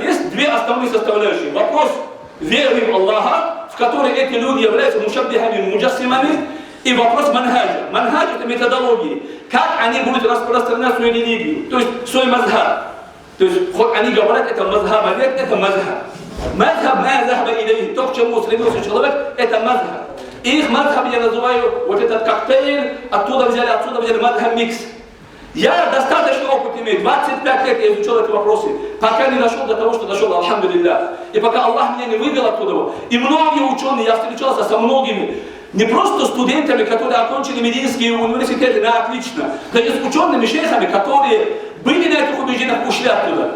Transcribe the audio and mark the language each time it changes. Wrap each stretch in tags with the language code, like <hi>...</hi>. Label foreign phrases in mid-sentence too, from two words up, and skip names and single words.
<ru>Есть две основные составляющие. Вопрос веры в Аллаха, в которой эти люди являются мушаббихами, муджассимами, и вопрос манхаджа. Манхадж — это методологии. Как они будут распространять свою религию, то есть свой мазхаб. То есть хоть они говорят, это мазхаб, нет, это мазхаб.</ru> <ar>مذهب ما ذهب إليه,</ar> <ru>то, к чему стремился человек, это мазхаб. И их мазхаб я называю вот этот коктейль, отсюда взяли мазхаб микс. Я достаточно опыт имею, 25 лет я изучал эти вопросы, пока не дошел до того, что дошел, алхамдулиллах. И пока Аллах меня не вывел оттуда. И многие ученые, я встречался со многими, не просто студентами, которые окончили медицинские университеты на отлично, но и с учеными шейхами, которые были на этих убеждениях, ушли оттуда.</ru>